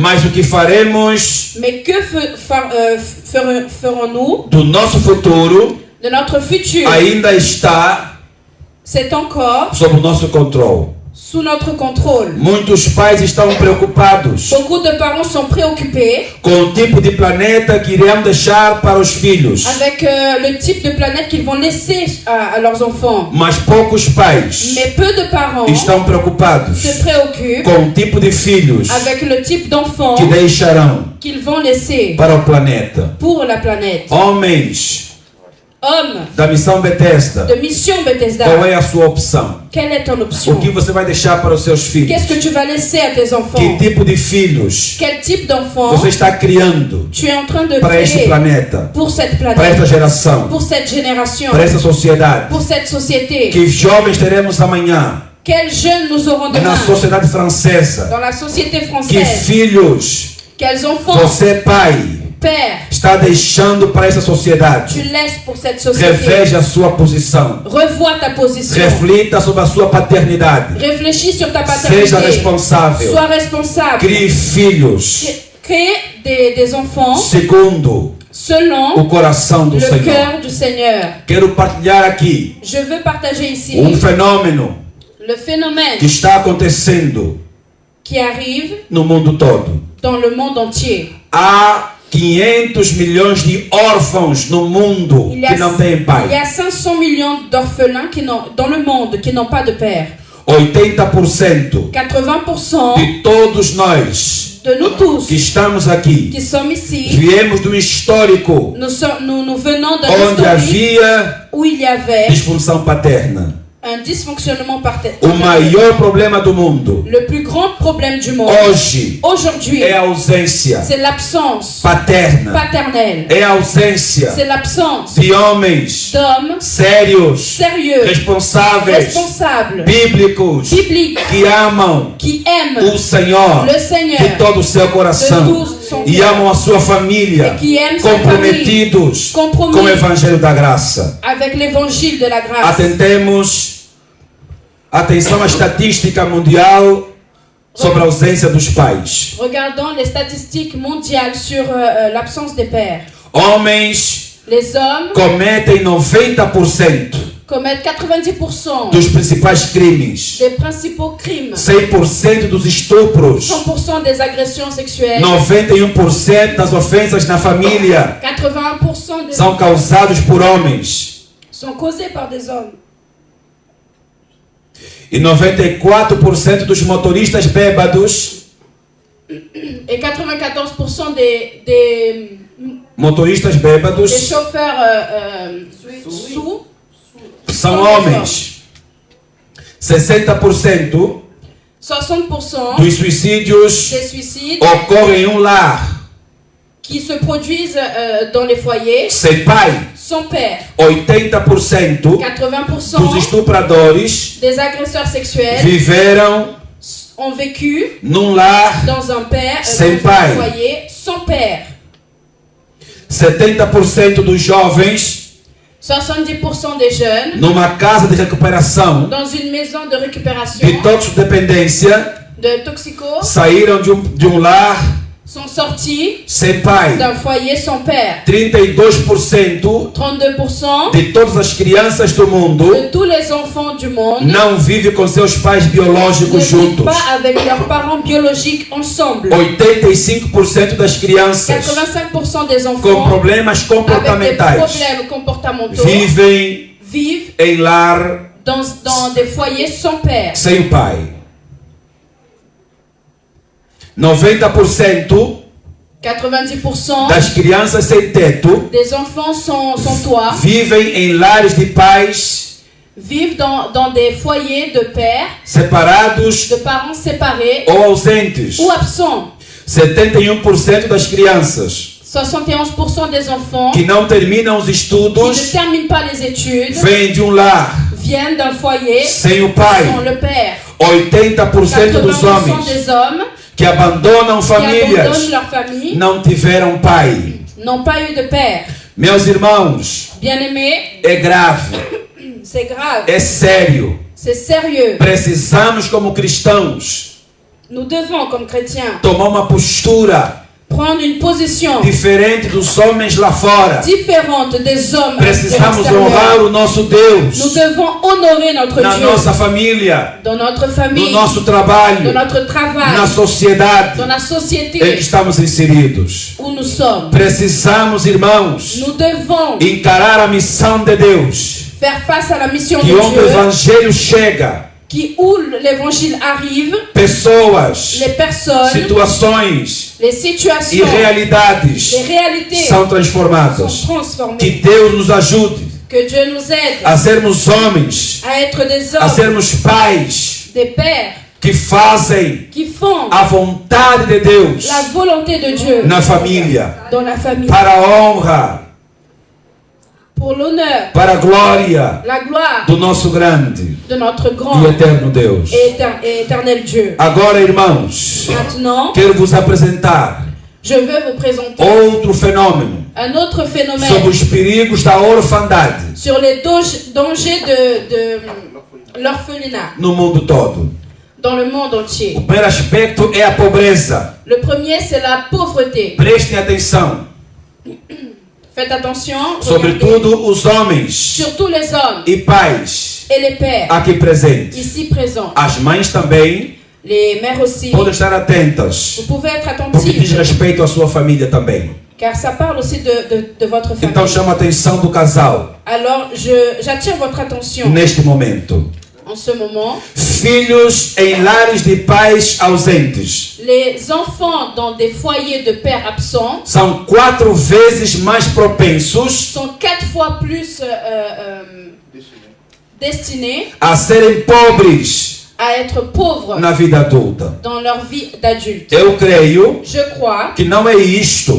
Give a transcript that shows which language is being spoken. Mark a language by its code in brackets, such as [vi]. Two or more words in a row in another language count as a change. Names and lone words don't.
[pt] mas o que faremos [fr] Mais que ferons-nous [pt] do nosso futuro [fr] de notre futur? [pt] ainda está [fr] C'est encore [pt] sob o nosso controle. [fr] sous notre contrôle. [pt] Muitos pais estão preocupados [fr] Beaucoup de parents sont préoccupés [pt] com o tipo de planeta que irão deixar para os filhos, [fr] avec le type de planète qu'ils vont laisser à leurs enfants. [pt] mas poucos pais [fr] Mais peu de parents [pt] estão preocupados [fr] se préoccupent [pt] com o tipo de filhos [fr] avec le type d'enfants [pt] que deixarão [fr] qu'ils vont laisser [pt] para o planeta. [fr] pour la planète. [pt] Homens [fr] Hommes [pt] da missão Bethesda, [fr] de Mission Bethesda, [pt] qual é a sua opção? [fr] quelle est ton [pt] O [fr] option? [pt] que você vai deixar para os seus filhos? [fr] Qu'est-ce que tu vas laisser à tes enfants? [pt] Que tipo de filhos [fr] Quel type d'enfants [pt] você está criando [fr] tu es en train de [pt] para este [fr] créer [pt] planeta, [fr] pour cette [pt] para [fr] planète, [pt] esta geração, [fr] pour cette génération, [pt] para esta sociedade? [fr] pour cette société? [pt] Que jovens teremos amanhã [fr] Quels jeunes nous aurons [pt] na [fr] demain [pt] sociedade francesa? [fr] dans la société [pt] Que [fr] française? [pt] filhos [fr] Quels enfants, [pt] você, pai, [fr] père, [pt] está deixando para esta sociedade? [fr] tu laisses pour cette société? [pt] Reveja a sua posição. [fr] Revois ta position. [pt] Reflita sobre a sua paternidade. [fr] Réfléchis sur ta [pt] Seja [fr] paternité. [pt] responsável. [fr] Sois responsable. [pt] Crie filhos [fr] Crée des enfants [pt] segundo [fr] selon [pt] o coração do [fr] le [pt] Senhor. [fr] cœur du Seigneur. [pt] Quero partilhar aqui [fr] Je veux partager ici [pt] fenômeno [fr] le phénomène [pt] que está acontecendo [fr] qui arrive [pt] no mundo todo. [fr] dans le monde entier. [pt] Há 500 milhões de órfãos no mundo [fr] Il y a, [pt] que não têm [fr] il y [pt] pai. [fr] a 500 millions d'orphelins dans le monde qui n'ont pas de père. [pt] 80% [fr] 80% [pt] de todos nós [fr] de nous tous [pt] que estamos aqui [fr] qui sommes ici, [pt] viemos de um histórico [fr] nous venons d'un [pt] onde [fr] historique [pt] havia [fr] où il y avait [pt] disfunção paterna. [fr] un dysfonctionnement paternel. [pt] O maior problema do mundo [fr] Le plus grand problème du monde [pt] hoje [fr] aujourd'hui, [pt] é a ausência [fr] c'est l'absence [pt] paterna. [fr] paternelle. [pt] É a ausência [fr] C'est l'absence [pt] de homens [fr] d'hommes [pt] sérios, [fr] sérieux, [pt] responsáveis, [fr] responsables, [pt] bíblicos, [fr] bibliques, [pt] que amam [fr] qui aiment [pt] o Senhor [fr] le Seigneur [pt] de todo o seu coração [fr] de tout son [pt] e [fr] cœur [pt] amam a sua família, [fr] et qui aiment sa [pt] comprometidos [fr] famille, [pt] com o Evangelho da Graça. [fr] avec l'évangile de la grâce. [pt] Atenção à estatística mundial sobre a ausência dos pais. [fr] Regardons les statistiques mondiales sur l'absence des pères. [pt] Homens [fr] Les hommes [pt] cometem 90% [fr] commettent 90% [pt] dos principais crimes, [fr] des principaux crimes, [pt] 100% dos estupros, [fr] 100% des agressions sexuelles, [pt] 91% das ofensas na família [fr] 81% des [pt] são causados por homens [fr] sont causés par des hommes. [pt] e 94% dos motoristas bêbados, [fr] Et 94% des [pt] motoristas bêbados [fr] chauffeurs sous [pt] são homens. 60% [fr] 60% [pt] dos suicídios [fr] des suicides [pt] ocorrem em um lar [fr] qui se produisent dans les foyers [pt] sem pai. [fr] sans père. [pt] 80% dos [fr] 80% [pt] estupradores [fr] des agresseurs sexuels [pt] viveram [fr] ont vécu [pt] num lar. [fr] dans un père, [pt] Sem [fr] dans [pt] pai. [fr] un foyer sans père. [pt] 70% dos jovens [fr] 70% des jeunes [pt] numa casa de recuperação [fr] dans une maison de récupération [pt] de toxicodependência [fr] de toxicos [pt] saíram de um lar [fr] sont sortis [pt] sem pai. [fr] d'un foyer sans père. [pt] 32% [fr] 32% [pt] de todas as crianças do mundo [fr] de tous les enfants du monde [pt] não vivem com seus pais [fr] ne [pt] biológicos [fr] vivent [pt] juntos. [fr] pas avec leurs parents biologiques ensemble. [pt] 85% das crianças [fr] 85% des [pt] com [fr] enfants [pt] problemas [fr] avec des [pt] comportamentais [fr] problèmes comportementaux [pt] vivem [fr] vivent [pt] em lar [fr] dans des foyers sans père. [pt] sem o pai. 90% [fr] 90% [pt] das crianças sem teto [fr] des enfants sans toit [pt] vivem em lares de pais [fr] vivent dans des foyers de pères, [pt] separados [fr] de parents séparés [pt] ou ausentes. [fr] ou absents. [pt] 71% das crianças [fr] 71% des enfants [pt] que não terminam os [fr] qui ne [pt] estudos [fr] terminent pas les études [pt] vêm de um lar [fr] viennent d'un foyer [pt] sem o pai. [fr] sans le père. [pt] 80% dos [fr] 80% [pt] homens [fr] des hommes [pt] que abandonam [fr] qui abandonnent [pt] famílias [fr] leur famille [pt] não tiveram pai. [fr] n'ont pas eu de père. [pt] Meus irmãos, [fr] Bien-aimés, [pt] é grave, [fr] c'est grave, [pt] é sério. [fr] c'est sérieux. [pt] Precisamos, como cristãos, [fr] Nous devons, comme chrétiens, [pt] tomar uma postura [fr] prendre une position [pt] diferente dos homens lá fora. [fr] différente des hommes de [pt] Precisamos [fr] l'extérieur. [pt] honrar o nosso [fr] Nous [pt] Deus [fr] devons honorer notre [pt] na [fr] Dieu [pt] nossa família, [fr] dans notre [pt] no [fr] famille, [pt] nosso [fr] dans [pt] trabalho, [fr] notre travail, [pt] na sociedade [fr] dans la [pt] em que [fr] société [pt] estamos inseridos. [fr] où nous sommes. [pt] Precisamos, irmãos, [fr] Nous devons [pt] encarar a missão de Deus. [fr] faire face à la mission [pt] Que [fr] de [pt] onde o [fr] Dieu, [pt] Evangelho chega, [fr] où l'évangile arrive, [pt] pessoas, [fr] les personnes, [pt] situações [fr] les [pt] e [fr] situations, [pt] realidades [fr] les réalités [pt] são [fr] sont [pt] transformadas. [fr] transformées. [pt] Que Deus nos ajude [fr] Que Dieu nous aide [pt] a sermos homens, [fr] à être des [pt] a [fr] hommes, [pt] sermos pais [fr] des pères [pt] que fazem [fr] qui font [pt] a vontade de Deus [fr] la volonté de Dieu [pt] na família, [fr] dans la famille, [pt] para a honra, [fr] pour l'honneur, [pt] para a glória [fr] la gloire [pt] do nosso grande [fr] de notre grand [pt] e eterno Deus. [fr] et éternel Dieu. [pt] Agora, irmãos, [fr] Maintenant, [pt] quero vos apresentar [fr] je veux vous présenter [pt] outro fenômeno [fr] un autre [pt] sobre [fr] phénomène [pt] os perigos da orfandade [fr] sur les dangers de l'orphelinat [pt] no mundo todo. [fr] dans le monde entier. [pt] O primeiro aspecto é a pobreza. [fr] Le premier, c'est la pauvreté. [pt] Prestem atenção, [fr] Faites attention, regardez. [pt] sobretudo os homens [fr] Surtout les hommes [pt] e pais [fr] et les pères [pt] aqui presentes. [fr] ici présents. [pt] As mães também [fr] Les mères aussi. [pt] podem estar atentas, [fr] Vous pouvez être [pt] porque diz [fr] attentifs, [pt] respeito à sua família também. [fr] car ça parle aussi de votre famille. [pt] Então chama a atenção do casal [fr] Alors, j'attire votre attention [pt] neste momento. [fr] en ce moment. [pt] Filhos em lares de pais ausentes [fr] Les enfants dans des foyers de pères absents [pt] são 4 vezes mais propensos [fr] sont 4 fois plus destinés [pt] a serem pobres [fr] à être pauvres [pt] na vida adulta. [fr] dans leur vie d'adulte. [pt] Eu creio [fr] Je crois [pt] que não é isto